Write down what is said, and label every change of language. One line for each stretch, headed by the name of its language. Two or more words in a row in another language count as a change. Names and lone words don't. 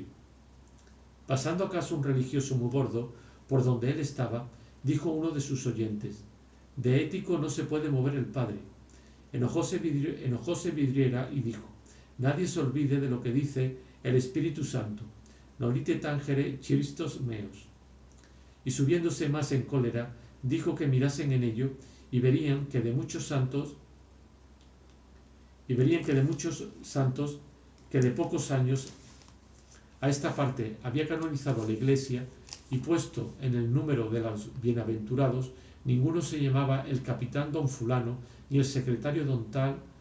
Spanish: Pasando acaso un religioso muy gordo por donde él estaba, dijo uno de sus oyentes: de ético no se puede mover el padre. Enojóse Vidriera y dijo: nadie se olvide de lo que dice el Espíritu Santo,
Latin: nolite tangere Christos meos.
Spanish: Y subiéndose más en cólera, dijo que mirasen en ello y verían que de muchos santos que de pocos años a esta parte había canonizado la Iglesia y puesto en el número de los bienaventurados, ninguno se llamaba el capitán don fulano, ni el secretario don tal